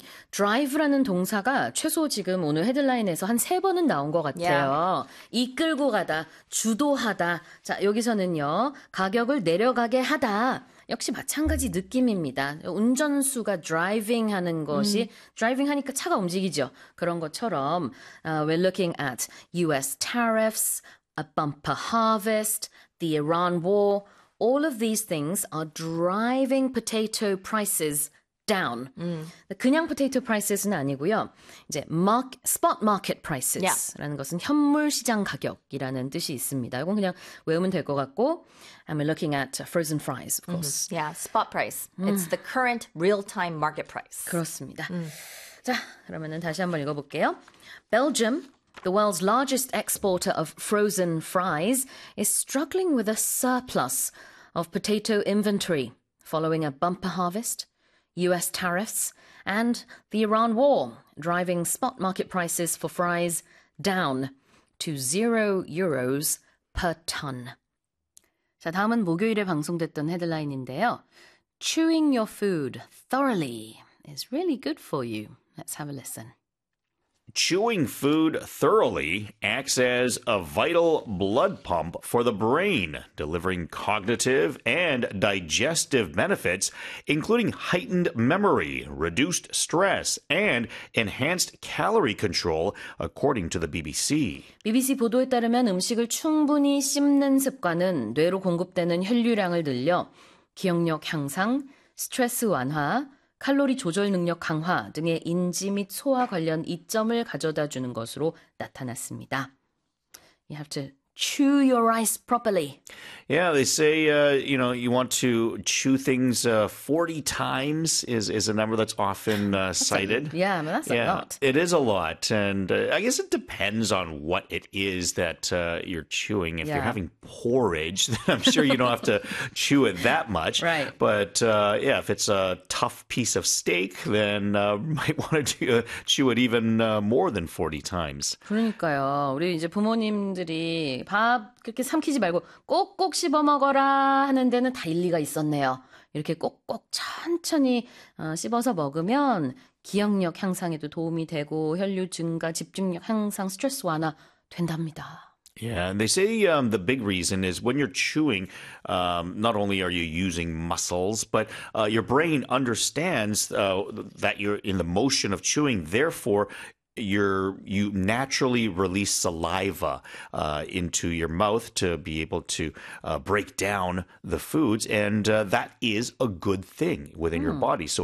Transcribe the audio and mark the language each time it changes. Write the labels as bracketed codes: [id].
[ko] drive라는 동사가 최소 지금 오늘 헤드라인에서 한세 번은 나온 것 [en] Yeah. [ko] 같아요. 이끌고 가다, 주도하다. 자, 여기서는요, 가격을 내려가게 하다. 역시 마찬가지 느낌입니다. 운전수가 드라이빙 하는 것이, 드라이빙 하니까 차가 움직이죠. 그런 것처럼, [en] we're looking at US tariffs, a bumper harvest, the Iran war. All of these things are driving potato prices down. [ko] 그냥 포테이토 프라이스는 아니고요. 이제 스팟 마켓 프라이스라는 것은 현물 시장 가격이라는 뜻이 있습니다. 이건 그냥 외우면 될것 같고. [en] I'm looking at frozen fries, of course. Yeah, spot price. It's the current real-time market price. [ko] 그렇습니다. 자, 그러면은 다시 한번 읽어볼게요. [en] Belgium, the world's largest exporter of frozen fries, is struggling with a surplus of potato inventory following a bumper harvest, US tariffs, and the Iran war, driving spot market prices for fries down to 0 euros per ton. [ko] 자, 다음은 목요일에 방송됐던 헤드라인인데요. [en] Chewing your food thoroughly is really good for you. Let's have a listen. Chewing food thoroughly acts as a vital blood pump for the brain, delivering cognitive and digestive benefits, including heightened memory, reduced stress, and enhanced calorie control, according to the BBC. [ko] BBC 보도에 따르면 음식을 충분히 씹는 습관은 뇌로 공급되는 혈류량을 늘려 기억력 향상, 스트레스 완화, 칼로리 조절 능력 강화 등의 인지 및 소화 관련 이점을 가져다 주는 것으로 나타났습니다. [en] You have to chew your rice properly. Yeah, they say, you want to chew things 40 times is a number that's often cited. That's a Yeah, lot. it is a lot. And I guess it depends on what it is that you're chewing. If you're having porridge, then I'm sure you don't have to chew it that much. But yeah, if it's a tough piece of steak, then might want to chew it even more than 40 times. [ko] 그러니까요. 우리 이제 부모님들이 밥 그렇게 삼키지 말고 꼭꼭 씹어 먹어라 하는 데는 다 일리가 있었네요. 이렇게 꼭꼭 천천히 씹어서 먹으면 기억력 향상에도 도움이 되고 혈류 증가, 집중력 향상, 스트레스 완화 된답니다. [en] Yeah, and they say the big reason is when you're chewing, not only are you using muscles, but your brain understands that you're in the motion of chewing. Therefore, you naturally release saliva into your mouth to be able to break down the foods, and that is a good thing within your body.